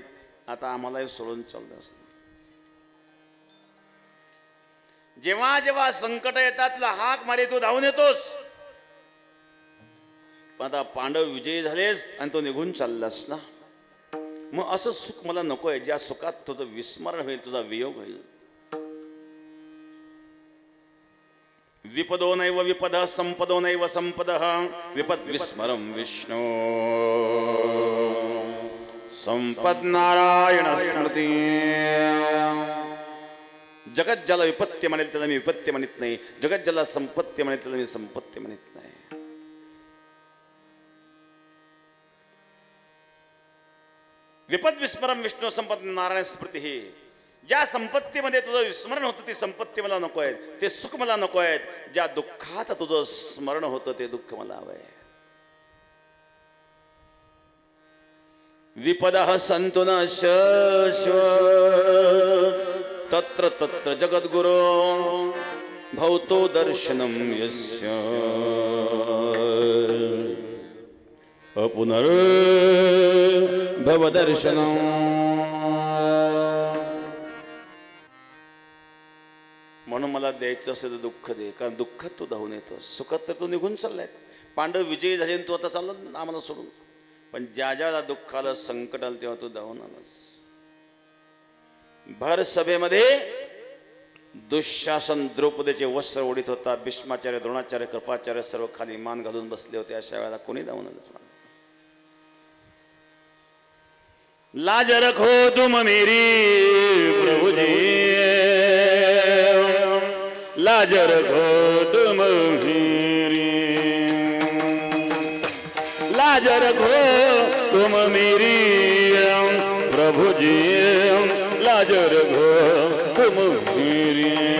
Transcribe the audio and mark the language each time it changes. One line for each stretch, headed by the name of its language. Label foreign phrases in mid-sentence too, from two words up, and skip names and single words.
Marathi: आता आम्हालाही सोडून चाललंस. जेव्हा जेव्हा संकट येतात तुला हाक मारे तू धावून येतोस. आता पांडव विजयी झालेस आणि तो निघून चाललास ना, मग असं सुख मला नकोय ज्या सुखात तुझं विस्मरण होईल, तुझा वियोग होईल.
Sanskrit: विपदो नैव विपद संपदो नैव संपद विपद विस्मरम विष्णू संपद नारायण स्मृती.
Marathi: जगत ज्याला विपत्ती म्हणेल त्याला मी विपत्ती म्हणत नाही, जगत ज्याला संपत्ती म्हणेल त्याला मी संपत्ती म्हणत नाही.
Sanskrit: विपद विस्मरम विष्णू संपद नारायण स्मृती.
Marathi: ही ज्या संपत्तीमध्ये तुझं विस्मरण होतं ती संपत्ती मला नको आहे, ते सुख मला नको आहे. ज्या दुःखात तुझं स्मरण होतं ते दुःख मला हवंय.
Sanskrit: विपदः सन्तु न शाश्वत तत्र तत्र जगद्गुरो भवतो दर्शनं यस्य अपुनर्भव दर्शनं.
Marathi: म्हणून मला द्यायचं असेल तर दुःख दे, कारण दुःखात तू धावून येतो, सुखात तर तू निघून चाललाय. पांडव विजयी झाले तू आता चालला आम्हाला सोडून, पण ज्या ज्याला दुःख आलं संकट आलं तेव्हा तू धावून आलास. भर सभेमध्ये दुःशासन द्रौपदीचे वस्त्र ओढीत होता, भीष्माचार्य द्रोणाचार्य कृपाचार्य सर्व खाली मान घालून बसले होते. अशा वेळेला कोणी धावून आलं?
Hindi: लाज रखो तुम मेरी प्रभु जी, लाज रखो तुम मेरी, लाज रखो तुम मेरी प्रभु जी, लाज रखो तुम मेरी,